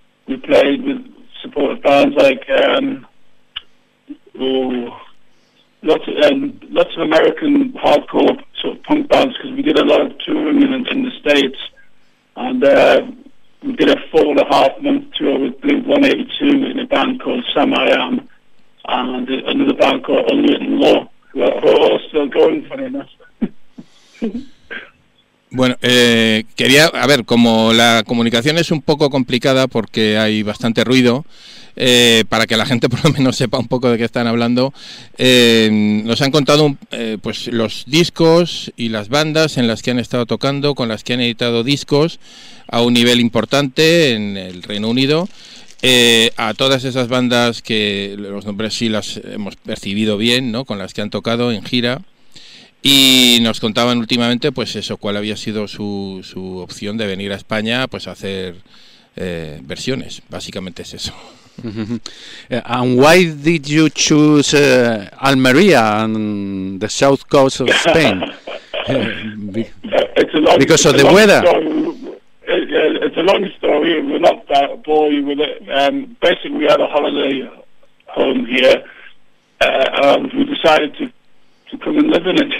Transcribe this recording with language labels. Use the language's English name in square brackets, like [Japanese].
[English] We played with supportive bands like lots of American hardcore sort of punk bands, because we did a lot of touring in the States. And we did a 4.5 month tour with Blink 182 in a band called Sam I Am, and another band called Unwritten Law, who are all still going, funny enough. [Spanish] Bueno, quería, a ver, como la comunicación es un poco complicada porque hay bastante ruido, para que la gente por lo menos sepa un poco de qué están hablando, nos han contado pues los discos y las bandas en las que han estado tocando, con las que han editado discos a un nivel importante en el Reino Unido. A todas esas bandas que los nombres sí las hemos percibido bien, ¿no? Con las que han tocado en gira. Y nos contaban últimamente, pues eso, cuál había sido su opción de venir a España, pues a hacer versiones. Básicamente es eso. Mm-hmm. [English] And why did you choose Almería and the south coast of Spain? It's a long, because of the weather. It's a long story, and we're not that boring with it. Basically, we had a holiday home here, and we decided to come and live in it.